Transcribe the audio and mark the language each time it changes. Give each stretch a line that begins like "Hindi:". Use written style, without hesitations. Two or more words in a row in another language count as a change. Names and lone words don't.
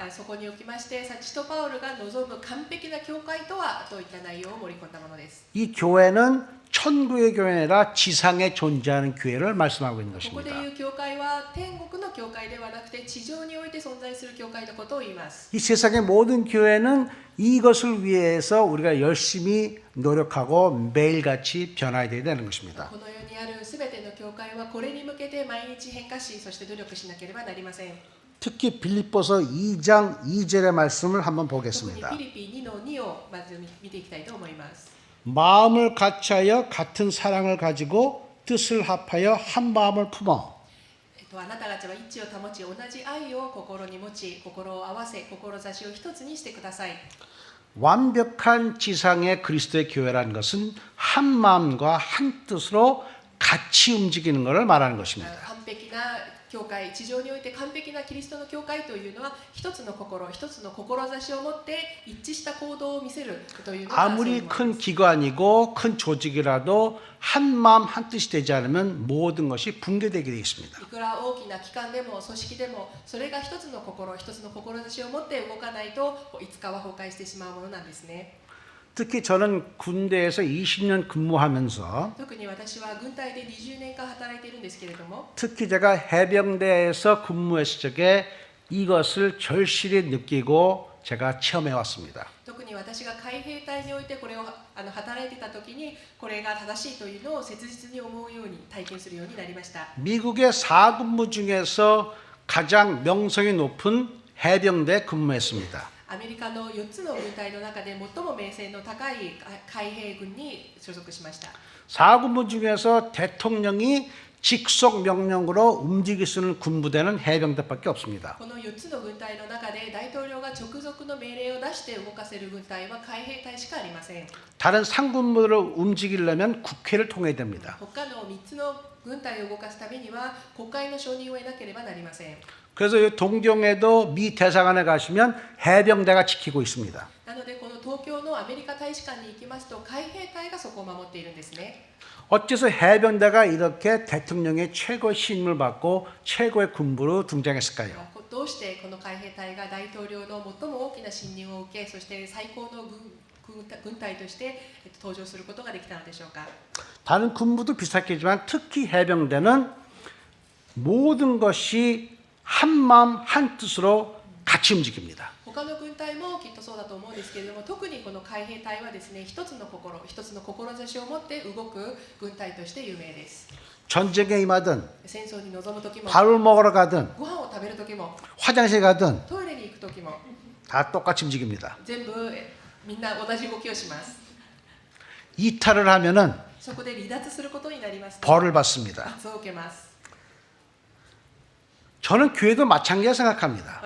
Japanese: そこにおきまして使徒パウロが望む完璧な教会とはといった内容を盛り込んだものです。
Korean: 이 교회는 천국의 교회가 아니라 지상에 존재하는 교회를 말씀하고 있는
Japanese: ここで
Korean: 것입니다.
Japanese: 言う教会は天国の教会ではなくて地上において存在する教会のことを言います。
Korean: 이 세상의 모든 교회는 이것을 위해서 우리가 열심히 노력하고 매일같이 변화해야 되는 것입니다.
Japanese: この世にあるすべての教会はこれに向けて毎日変化し、そして努力しなければなりません。
Korean: 특히 빌립보서 2장 2절의 말씀을 한번
Japanese: 特に
Korean: 보겠습니다.
Japanese: フィリピ2の2をまず見ていきたいと思います。
Korean: 마음을 같이하여 같은 사랑을 가지고 뜻을 합하여 한 마음을 품어
Japanese: あなた方は一致を保ち、同じ愛を心に持ち、心を合わせ、志を一つにしてください。
Korean: 완벽한 지상의 그리스도의 교회라는 것은 한 마음과 한 뜻으로 같이 움직이는 것을 말하는 것입니다.
Japanese: 完璧な教会、地上において完璧なキリストの教会というのは一つの心、一つの志を持って一致した行動を見せるというのがそういう
Korean: 아무리
Japanese: もの
Korean: 큰
Japanese: です。
Korean: 기관이고 큰 조직이라도 한 마음 한 뜻이 되지 않으면 모든 것이 붕괴되게 되어 있습니다.
Japanese: いくら大きな機関でも組織でもそれが一つの心、一つの志を持って動かないといつかは崩壊してしまうものなんですね。
Korean: 특히 저는 군대에서 20년 근무하면서
Japanese: 特に私は軍隊で20年間働いているんですけれども
Korean: 특히 제가 해병대에서 근무했을 적에 이것을 절실히 느끼고 제가 체험해 왔습니다.
Japanese: 特に私が海兵隊においてこれを働いていた時にこれが正しいというのを切実に思うように体験するようになりました。
Korean: 미국의 4군무 중에서 가장 명성이 높은 해병대 근무했습니다.
Japanese: アメリカの4つの軍隊の中で最も名声の高い海兵軍に所属しました。
Korean: 4군무 중에서 대통령이 직속 명령으로 움직일 수 있는 군부대는 해병대밖에 없습니다.
Japanese: この4つの軍隊の中で大統領が直属の命令を出して動かせる軍隊は海兵隊しかありません。
Korean: 다른 상군부를 움직이려면 국회를 통해야 됩니다.
Japanese: 他の3つの軍隊を動かすためには国会の承認を得なければなりません。
Korean: 그래서 이 동경에도 미 대사관에 가시면 해병대가 지키고 있습니다.
Japanese: なのでこの東京のアメリカ大使館に行きますと海兵隊がそこを守っているんですね。
Korean: 어째서 해병대가 이렇게 대통령의 최고의 신임을 받고 최고의 군부로 등장했을까요?
Japanese: どうしてこの海兵隊が大統領の最も大きな信任を受け、そして最高の軍隊として登場することができたのでしょうか。
Korean: 다른 군부도 비슷하겠지만 특히 해병대는 모든 것이 한 마음 한 뜻으로 같이 움직입니다.
Japanese: 他の軍隊もきっとそうだと思うんですけれども、特にこの海兵隊はですね、一つの心、一つの志を持って動く軍隊として有名です。
Korean: 전쟁에 임하든
Japanese: 戦争に臨む時も、
Korean: 밥을 먹으러 가든
Japanese: ご飯を食べる時も、
Korean: 화장실 가든
Japanese: トイレに行く時も、
Korean: 다 똑같이 움직입니다.
Japanese: 全部みんな同じ動きをします。
Korean: 이탈을 하면은
Japanese: そこで離脱することになりますと、
Korean: 벌을 받습니다.
Japanese: 罰を受けます。
Korean: 저는 교회도 마찬가지라 생각합니다.